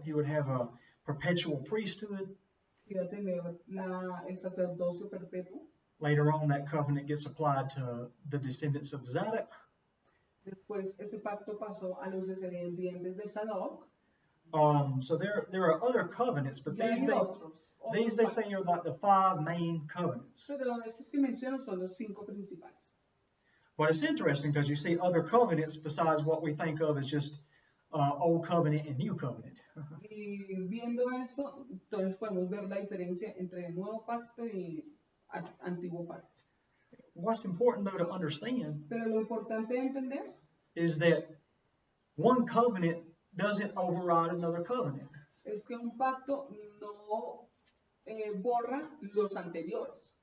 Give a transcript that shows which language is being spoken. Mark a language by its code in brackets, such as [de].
[en] he would have a perpetual priesthood. [es] iba a tener el sacerdocio perpetuo. [en] Later on, that covenant gets applied to the descendants of Zadok. [es] Después ese pacto pasó a los descendientes de Sadoc. [en] So there are other covenants, but [es] Y hay [en] these they say are like the five main covenants. [es] Pero estos que menciono son los 5 principales. [en] But it's interesting because you see other covenants besides what we think of as just Old Covenant and New Covenant. [es] Y viendo esto, entonces podemos ver la diferencia entre el nuevo pacto y antiguo pacto. [en] What's important though to understand [es] Pero lo importante de entender [en] is that one covenant doesn't override another covenant. [es] es que un pacto no borra los anteriores.